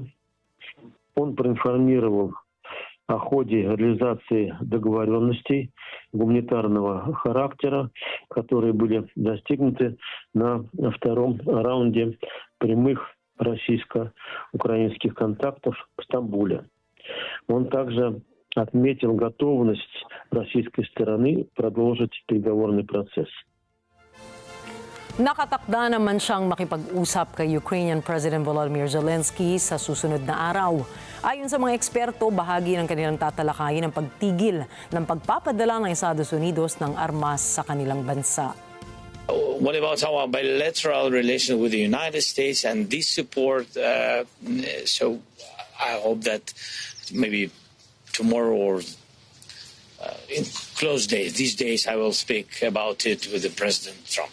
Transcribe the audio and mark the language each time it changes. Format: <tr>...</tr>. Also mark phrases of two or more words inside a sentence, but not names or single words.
<ru>Он проинформировал о ходе реализации договоренностей гуманитарного характера, которые были достигнуты на втором раунде прямых российско-украинских контактов в Стамбуле. Он также отметил готовность российской стороны продолжить переговорный процесс.</ru> <tl>Nakatakda naman siyang makipag-usap kay Ukrainian President Volodymyr Zelensky sa susunod na araw. Ayon sa mga eksperto, bahagi ng kanilang tatalakayin ang pagtigil ng pagpapadala ng Estados Unidos ng armas sa kanilang bansa.</tl> <en>What about our bilateral relation with the United States and this support? So I hope that maybe tomorrow or in close days, these days, I will speak about it with the President Trump.</en>